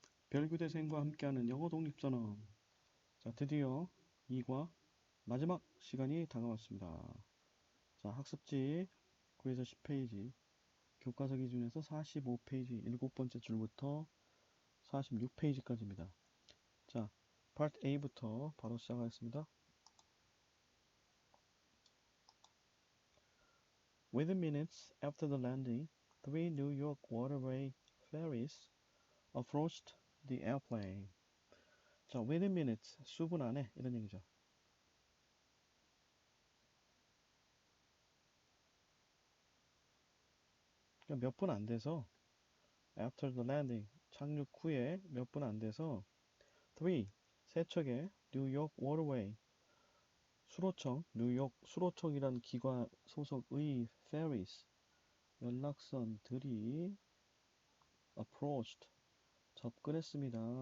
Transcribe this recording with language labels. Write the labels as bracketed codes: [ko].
[ko] 별교대생과 함께하는 영어 독립선언. 자, 드디어 2과 마지막 시간이 다가왔습니다. 자, 학습지 9에서 10페이지, 교과서 기준에서 45페이지, 일곱 번째 줄부터 46페이지까지입니다. 자, Part A부터 바로 시작하겠습니다. [en] Within minutes after the landing, three New York waterway ferries approached the airplane. [ko] 자, [en] within minutes, [ko] 수분 안에 이런 얘기죠. 그러니까 몇 분 안 돼서 [en] after the landing [ko] 착륙 후에 몇 분 안 돼서 three 세 척의 뉴욕 워터웨이 수로청 뉴욕 수로청이란 기관 소속의 ferries 연락선들이 approached 접근했습니다.